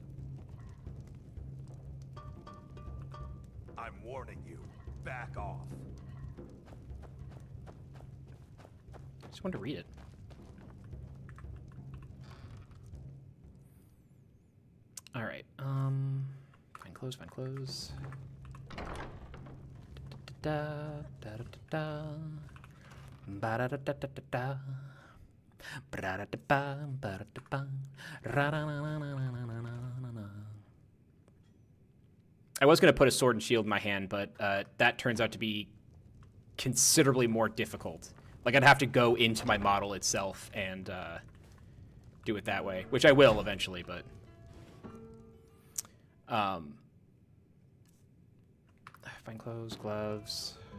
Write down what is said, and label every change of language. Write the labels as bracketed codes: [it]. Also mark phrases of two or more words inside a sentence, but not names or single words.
[en] I'm warning you. Back off. I just wanted to read it. All right. Find clothes. Find clothes. Da da da da. Ba da da da da da da. Ba da da ba ba da da ba. Ra da na na na na na na na. I was going to put a sword and shield in my hand, but that turns out to be considerably more difficult. Like, I'd have to go into my model itself and do it that way, which I will eventually, but... Fine clothes, gloves...